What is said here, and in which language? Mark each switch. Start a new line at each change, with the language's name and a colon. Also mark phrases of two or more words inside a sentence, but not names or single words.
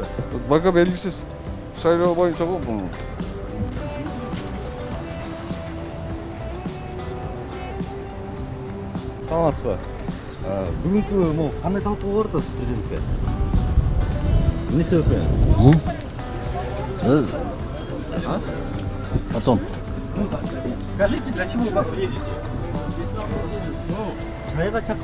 Kyrgyz: Бага белгисиз. Шайлоо боюнча го бул. Саламатсызбы? Бүгүнкү могу кандай талкуу болуп атасыз президентке? Эмне себептен? Потом.
Russian: Скажите, для чего вы едете?
Kyrgyz: Чайга чакырып